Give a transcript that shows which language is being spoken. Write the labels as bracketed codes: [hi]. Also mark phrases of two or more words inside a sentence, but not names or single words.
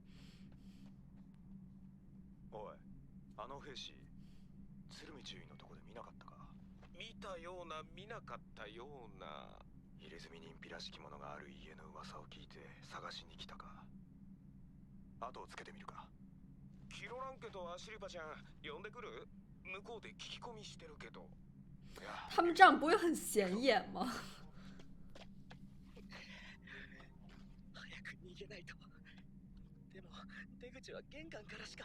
[ja] おい、あの兵士、鶴見注意のとこで見なかったか。見たような見なかったような。入れ墨人皮らしきものがある家の噂を聞いて探しに来たか。後をつけてみるか。キロランケとアシリパちゃん呼んでくる。向こうで聞き込みしてるけど。 [zh] 他们这样不会很显眼吗？ [ja] 早く逃げないと。でも出口は玄関からしか。